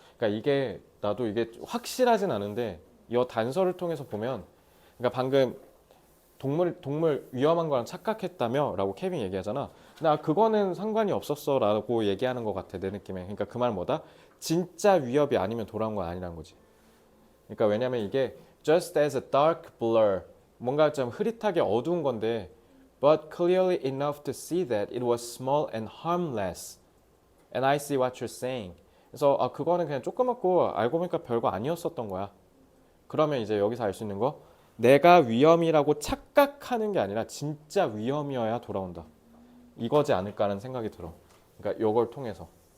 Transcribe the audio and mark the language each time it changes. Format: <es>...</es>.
<ko>그러니까 나도 이게 확실하진 않은데 이 단서를 통해서 보면, 그러니까 방금 동물 위험한 거랑 착각했다며 라고 케빈 얘기하잖아. 나 그거는 상관이 없었어 라고 얘기하는 것 같아 내 느낌에. 그러니까 그 말 뭐다? 진짜 위협이 아니면 돌아온 건 아니라는 거지. 그러니까 왜냐면 이게</ko> <en>just as a dark blur,</en> <ko>뭔가 좀 흐릿하게 어두운 건데</ko> <en>but clearly enough to see that it was small and harmless. And I see what you're saying.</en> <ko>그래서 그거는 그냥 조그맣고 알고 보니까 별거 아니었었던 거야. 그러면 이제 여기서 알 수 있는 거, 내가 위험이라고 착각하는 게 아니라 진짜 위험이어야 돌아온다. 이거지 않을까라는 생각이 들어. 그러니까 요걸 통해서.</ko>